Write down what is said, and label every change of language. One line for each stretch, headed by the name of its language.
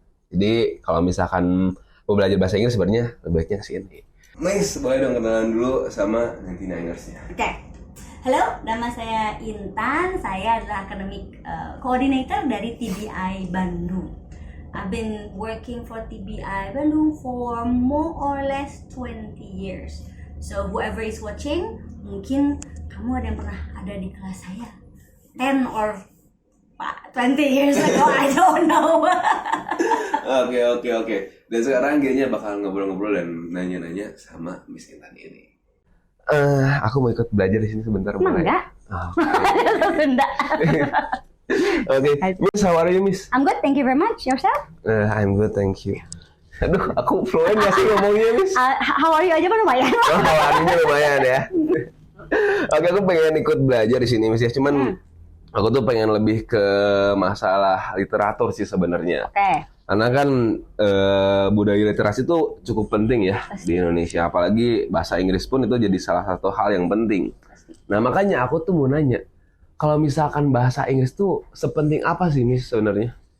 Indonesian: Jadi kalau misalkan mau belajar bahasa Inggris sebenarnya lebih baiknya ke sini. Miss, boleh dong kenalan dulu sama 99ers-nya. Oke. Halo, nama saya Intan. Saya adalah academic coordinator dari TBI Bandung.
English: I've been working for TBI Bandung for more or less 20 years. So whoever is watching,
Indonesian: mungkin kamu ada yang pernah ada di kelas saya
English: 10 or 20 years ago, I don't know.
Indonesian: Oke. Dan sekarang kayaknya bakal ngobrol-ngobrol dan nanya-nanya sama Miss Intan ini. Aku mau ikut belajar di sini sebentar. Emang enggak? Enggak.
English: Oke, Miss, how are you, Miss? I'm good, thank you very much. Yourself? I'm good, thank you.
Indonesian: Aduh, aku fluent gak sih ngomongnya, Miss?
English: How are you
Indonesian: aja mah lumayan. Oh,
English: how are you
Indonesian: lumayan ya. Oke, aku pengen ikut belajar di sini, Miss ya. Cuman aku tuh pengen lebih ke masalah literatur sih sebenarnya. Oke. Karena kan budaya literasi itu cukup penting ya di Indonesia. Apalagi bahasa Inggris pun itu jadi salah satu hal yang penting. Nah, makanya aku tuh mau nanya, kalau misalkan bahasa Inggris tuh sepenting apa sih, Miss, sebenarnya?